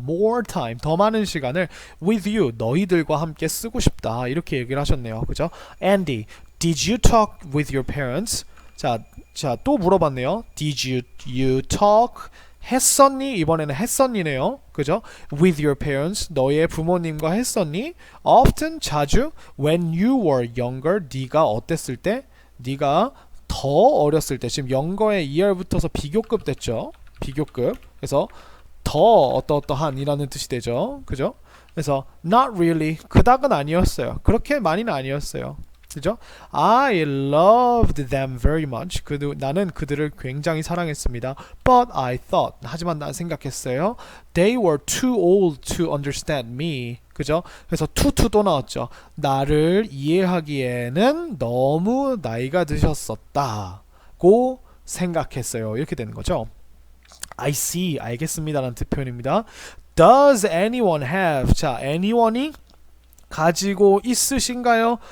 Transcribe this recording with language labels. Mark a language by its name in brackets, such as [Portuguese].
[English] More time, [Korean] 더 많은 시간을 [English] with you, [Korean] 너희들과 함께 쓰고 싶다. 이렇게 얘기를 하셨네요. 그죠? [English] Andy, did you talk with your parents? [Korean] 자, 또 물어봤네요. [English] Did you talk? [Korean] 했었니? 이번에는 했었니네요. 그죠? [English] With your parents, [Korean] 너의 부모님과 했었니? [English] Often, 자주. When you were younger, 네가 어땠을 때? [Korean] 네가 더 어렸을 때. 지금 영어에 er 붙어서 비교급 됐죠? 비교급. 그래서 더 어떠어떠한이라는 뜻이 되죠. 그죠? 그래서 [English] not really, [Korean] 그닥은 아니었어요. 그렇게 많이는 아니었어요. [English] 그죠? I loved them very much. [Korean] 나는 그들을 굉장히 사랑했습니다. [English] But I thought, [Korean] 하지만 난 생각했어요. [English] They were too old to understand me. [Korean] 그죠? 그래서 to도 나왔죠. 나를 이해하기에는 너무 나이가 드셨었다고 생각했어요. 이렇게 되는 거죠. [English] I see, [Korean] 알겠습니다라는 표현입니다. [English] Does anyone have, [Korean] 자, anyone이 가지고 있으신가요?